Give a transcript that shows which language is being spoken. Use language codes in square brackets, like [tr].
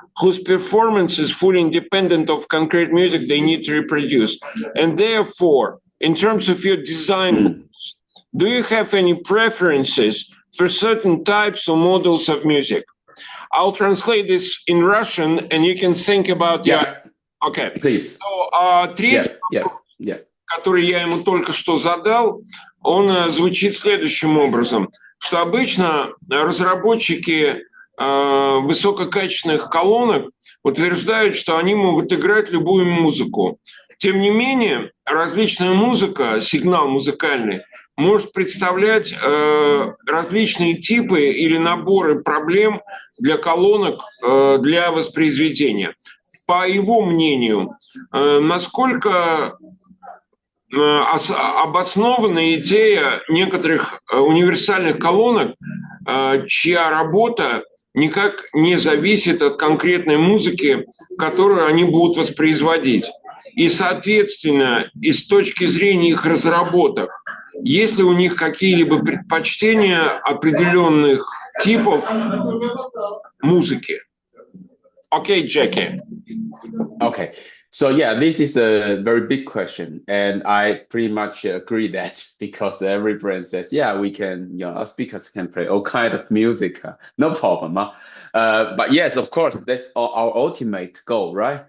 [en] whose performance is fully independent of concrete music they need to reproduce. And therefore, in terms of your design goals, do you have any preferences for certain types or models of music? I'll translate this in Russian, and you can think about your... Okay. Please. [ru] So, третий вопрос, который я ему только что задал, он звучит следующим образом, что обычно разработчики высококачественных колонок утверждают, что они могут играть любую музыку. Тем не менее, различная музыка, сигнал музыкальный, может представлять различные типы или наборы проблем для колонок для воспроизведения. По его мнению, насколько обоснована идея некоторых универсальных колонок, чья работа никак не зависит от конкретной музыки, которую они будут воспроизводить. И, соответственно, и с точки зрения их разработок, есть ли у них какие-либо предпочтения определенных типов музыки? [en] Okay, Jacky. Okay. So yeah, this is a very big question, and I pretty much agree that because every brand says, yeah, we can, you know, our speakers can play all kind of music, no problem. But yes, of course, that's our ultimate goal, right?